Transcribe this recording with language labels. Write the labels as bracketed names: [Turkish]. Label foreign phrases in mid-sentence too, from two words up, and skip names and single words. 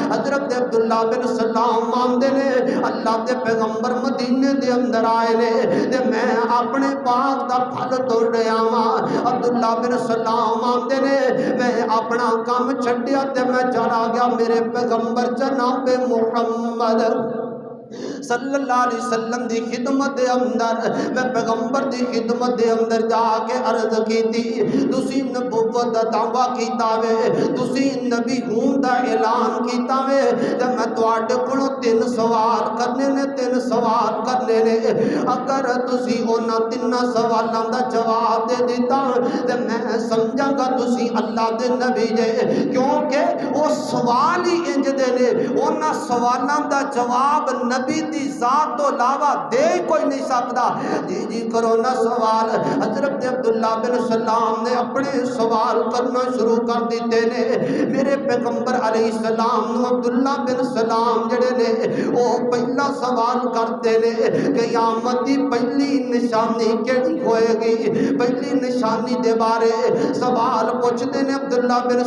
[Punjabi] حضرت عبداللہ بن سلام آمدے نے اللہ دے پیغمبر مدینے دے اندر آئے نے تے میں اپنے باغ دا پھل توڑ رہا ہاں عبداللہ بن سلام آمدے نے میں اپنا کام چھڈیا تے میں چلا گیا میرے پیغمبر جناب محمد [Arabic] صلی اللہ علیہ وسلم [Punjabi] دی خدمت دے اندر میں پیغمبر دی خدمت دے اندر جا کے عرض کیتی تسی نبوت دا دعویٰ کیتا وے تسی نبی ہون دا اعلان کیتا وے تے میں تواڈے کولوں 3 سوال کرنے نے 3 سوال کرنے نے اگر تسی انہاں 3 سوالاں دا جواب دے دیتا تے میں سمجھاں گا تسی اللہ دے نبی جے کیونکہ وہ سوال ہی انج دے نے انہاں سوالاں دا جواب نبی دی ذات تو علاوہ دے کوئی نہیں سکتا جی کرو نا سوال حضرت عبداللہ بن سلام نے اپنے سوال کرنا شروع کر دیتے نے میرے پیغمبر [Arabic] علیہ السلام [Punjabi] نو عبداللہ بن سلام جڑے نے وہ پہلا سوال کرتے نے قیامت دی پہلی نشانی کیڑی ہوئے گی پہلی نشانی دے بارے سوال پوچھتے نے عبداللہ بن